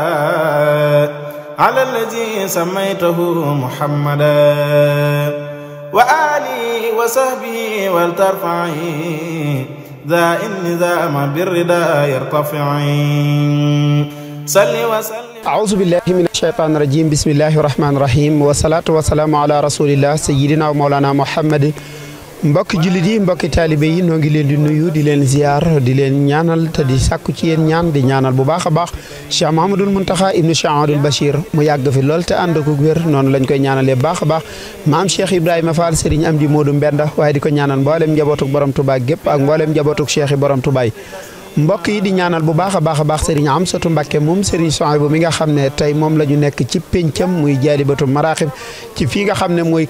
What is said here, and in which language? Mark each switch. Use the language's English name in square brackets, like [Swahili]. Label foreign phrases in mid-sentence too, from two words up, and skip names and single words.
[Arabic] على الذي سميته محمدا وآله وصحبه ولترفعي ذا النظام بالرداء يرتفعي صل وسلم أعوذ بالله من الشيطان الرجيم بسم الله الرحمن الرحيم والصلاة والسلام على رسول الله سيدنا ومولانا محمد [Wolof] mbokki jullit yi mbokki taalibe yi noo ngi leen di nuyu di leen ziar di leen ñaanal te di sàkku ci yéen ñaan di ñaanal bu baax a baax Cheikh Mahamadul Muntaxa ibnu Cheikh Amadul Bachir mu yàgg fi lool te ànd ko wér noonu lañ koy ñaanalee baax a baax maam Cheikh Ibrahima Fall Serigne Amdi Modou Mbenda waaye di ko ñaanal mboolem njabootuk borom Touba gépp ak mboolem njabootuk Cheikh borom Touba mbokk yi di ñaanal bu baax a baax Serigne Amsatu Mbàkke moom Serigne Souhaïbou mi nga xam ne tey moom la ñu nekk ci péncam muy Jaalibatu Maraaxib ci fii nga xam ne mooy